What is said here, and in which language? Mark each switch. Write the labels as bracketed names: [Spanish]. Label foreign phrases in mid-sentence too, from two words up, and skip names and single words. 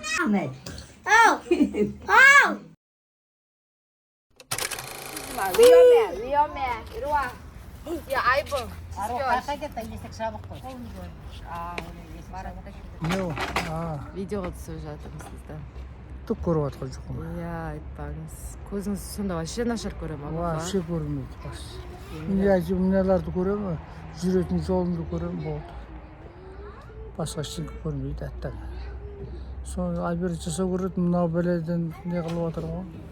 [Korean] Ahmet. 위험해. 이리 와. 야, 아이고. 가겠다 이색 잡았고. [Kazakh] Yok. Ha, Видеоға түсіп жатырмыз сізді. түк көріп жатқан жоқпын. Иә, айтпаңыз. Көзіңіз сонда вообще нашар көре ма? Вообще көрмейді бас. Мыналарды көремін, жүретін жолымды көремін, болды. Басқа ештеңе көрмейді әттең. Соны операция жасау керек, мынау бәледен не қылып жатыр ғой.